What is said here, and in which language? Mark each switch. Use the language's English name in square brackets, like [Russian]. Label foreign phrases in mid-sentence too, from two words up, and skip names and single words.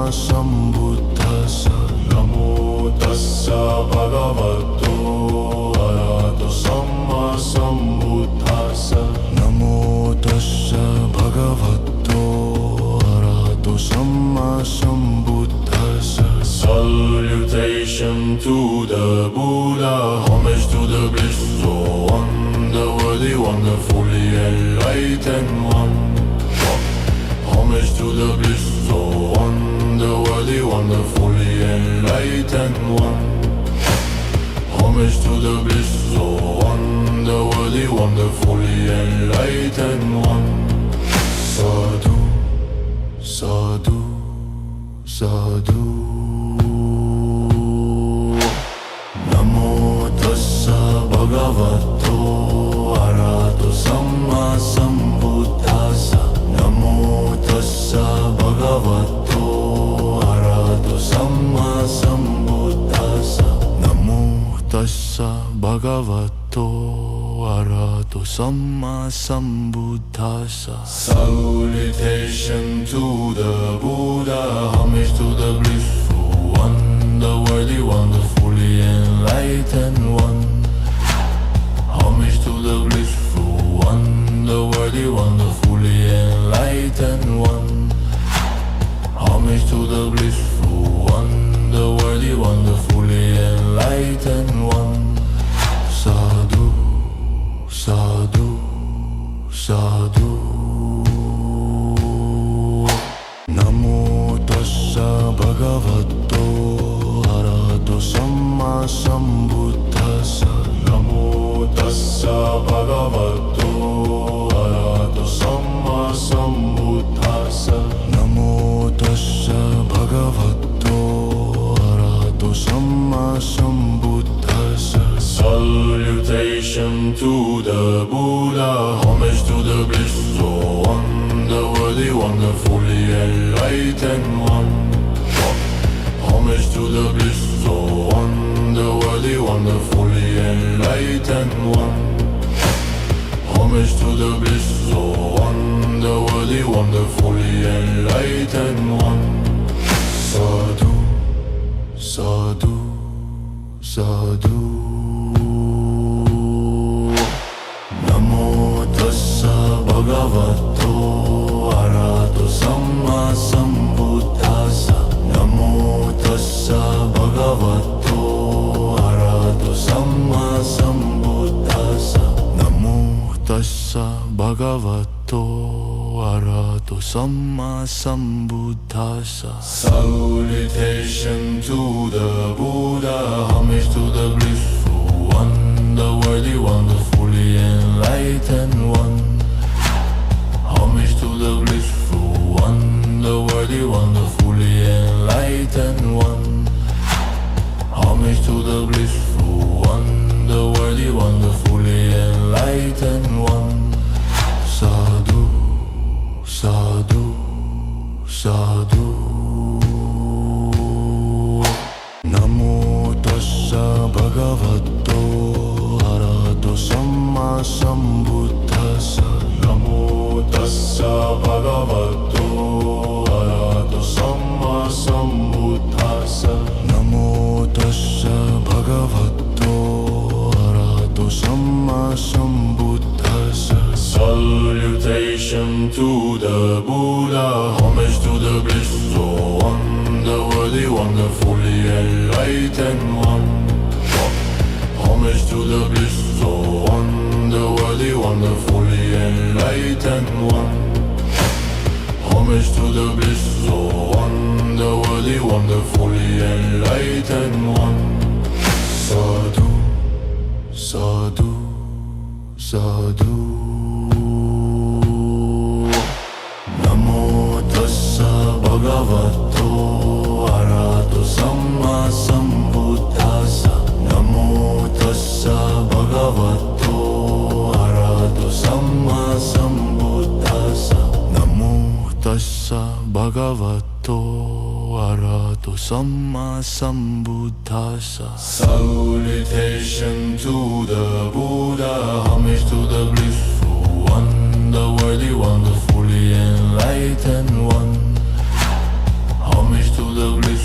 [Pali] Sambuddhassa. Namo tassa bhagavato arahato samma sambuddhassa. Namo tassa bhagavato arahato samma sambuddhassa. [English] Salutation to the Buddha, homage to the blissful one, the worthy one, the fully enlightened one. Homage to the blissful one, the worthy one, the fully enlightened one. Homage to the blissful one, the worthy one, the fully enlightened one. [Pali] Sadhu, sadhu, sadhu. Namo tassa bhagavato arahato samma sambuddhassa. Namo tassa bhagavato arahato samma sambuddhassa. Namo tassa bhagavato arahato samma sambuddhassa. [English] Salutation to the Buddha, homage to the blissful one, the worthy one, the fully enlightened one. Homage to the blissful one, the worthy one, the fully enlightened one. Homage to the blissful one, the worthy one, the fully enlightened one. [Pali] Sadhu, sadhu, sadhu. Namo tassa bhagavato arahato samma sambuddhassa. Namo tassa bhagavato arahato samma sambuddhassa. Namo tassa bhagavato arahato samma sambuddhassa. [English] Salutation to the Buddha, homage to the blissful one, the worthy one, the fully enlightened one. Homage to the blissful one, the worthy one, the fully enlightened one. Homage to the blissful one, the worthy one, the fully enlightened one. [Pali] Sadhu, sadhu, sadhu. Namo tassa bhagavato arahato samma sambuddhassa. Namo tassa bhagavato arahato samma sambuddhassa. Namo tassa bhagavato arahato samma sambuddhassa. [English] Salutation to the Buddha, homage to the blissful one, the worthy one, the fully enlightened one. Homage to the blissful one, the worthy one, the fully enlightened one. Homage to the blissful one, the worthy one, the fully enlightened one. [Pali] Sadhu, sadhu, sadhu. Namo tassa bhagavato arahato samma sambuddhassa. Namo tassa bhagavato arahato samma sambuddhassa. Namo tassa bhagavato arahato samma sambuddhassa. [English] Salutation to the Buddha, homage to the blissful one, the worthy one, the fully enlightened one. Homage to the blissful one, the worthy one, the fully enlightened one. Homage to the blissful one, the worthy one, the fully enlightened one. [Pali] Sadhu, sadhu, sadhu. Namo tassa bhagavato arahato samma sambuddhassa. Namo tassa bhagavato arahato samma sambuddhassa. Namo tassa bhagavato arahato samma sambuddhassa. [English] Salutation to the Buddha, homage to the blissful one, the worthy one, the fully enlightened one. Homage to the